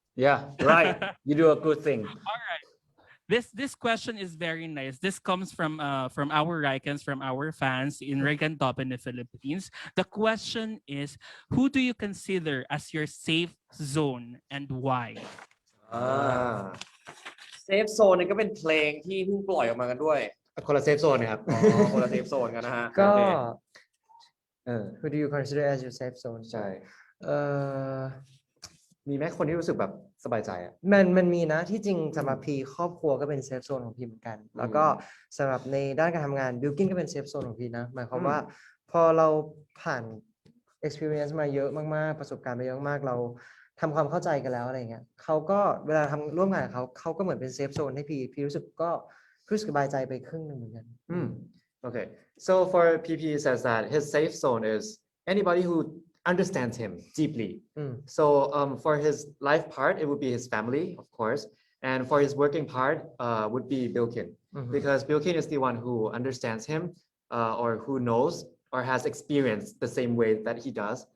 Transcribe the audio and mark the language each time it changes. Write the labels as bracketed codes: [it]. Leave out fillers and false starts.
[en] Yeah, right. You do a good thing. All right. This question is very nice. This comes from our Raikans, from our fans in Raikantopeni Philippines. The question is, who do you consider as your safe zone and why? [th] Safe zone นี่ก็เป็นเพลงที่เพิ่งปล่อยออกมากันด้วย คนละเซฟโซนนะครับ คนละ safe zone กันนะฮะ [en] ก็ who do you consider as your safe zone [th] ใช่ เอ่อ มีไหมคนที่รู้สึกแบบสบายใจอ่ะ มันมีนะที่จริงสำหรับพีครอบครัวก็เป็นเซฟโซนของพีเหมือนกัน แล้วก็สำหรับในด้านการทำงานบิลกินก็เป็นเซฟโซนของพีนะหมายความว่าพอเราผ่าน experience มาเยอะมากๆประสบการณ์มาเยอะมากเราทำความเข้าใจกันแล้วอะไรเงี้ยเขาก็เวลาทำร่วมงานกับเขาก็เหมือนเป็นเซฟโซนให้พีรู้สึกสบายใจไปครึ่งหนึงเหมือนกัน [en] Okay. So for PP says that his safe zone is anybody who understands him deeply. So for his life part, it would be his family, of course. And for his working part, would be Bilkin. Because Bilkin is the one who understands him or who knows or has experienced the same way that he does.